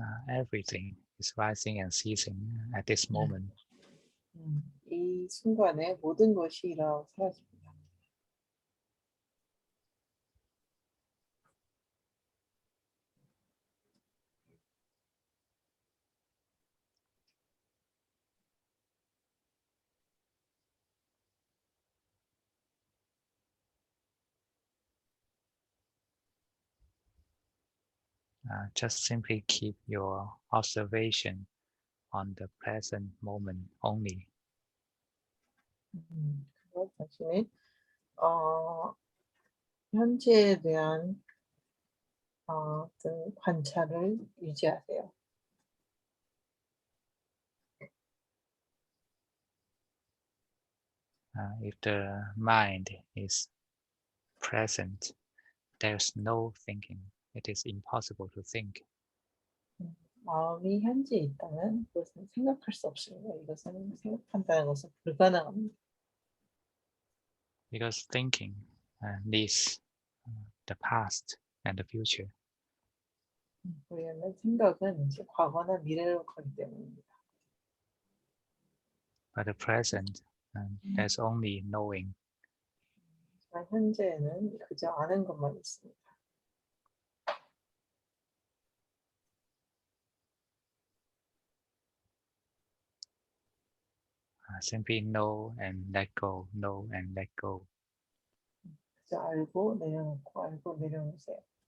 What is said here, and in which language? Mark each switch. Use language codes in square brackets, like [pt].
[en] Everything is rising and ceasing at this moment. [ko] 이 순간에 모든 것이 일어나고 사라집니다. [en] Just simply keep your observation on the present moment only. [ko] 그리고 자신의 현재에 대한 어떤 관찰을 유지하세요. [en] If the mind is present, there's no thinking. It is impossible to think. [ko] 마음이 현재에 있다면 그것은 생각할 수 없습니다. 이것은 생각한다는 것은 불가능합니다. [en] Because thinking leads the past and the future. [ko] 왜냐하면 생각은 이제 과거나 미래로 가기 때문입니다. [en] But the present, there's only knowing. [ko] 하지만 현재에는 그저 아는 것만 있습니다. [en] Simply know and let go, know and let go. [ko] 그저 알고 내려놓고 알고 내려놓으세요.